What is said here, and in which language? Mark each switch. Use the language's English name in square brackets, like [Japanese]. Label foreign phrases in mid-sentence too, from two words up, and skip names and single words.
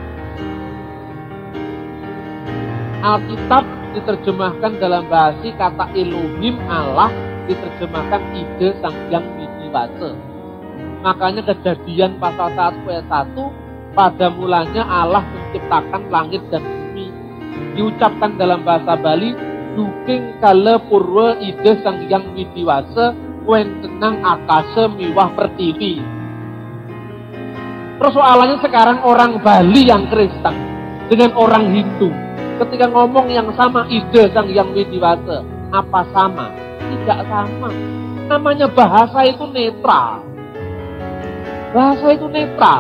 [Indonesian] Alkitab diterjemahkan dalam bahasa kata Elohim, Allah, diterjemahkan Ide Sang Yang Widiwasa. Makanya Kejadian pasal 1 ayat 1, pada mulanya Allah menciptakan langit dan bumi. Diucapkan dalam bahasa Bali, [Balinese] duking kala purwa ide sang yang widiwasa, wentenang akase miwah pertiwi. [Indonesian] Persoalannya sekarang orang Bali yang Kristen dengan orang Hindu, ketika ngomong yang sama, ide sang yang widiwasa, apa sama? Tidak sama. Namanya bahasa itu netral. Bahasa itu netral.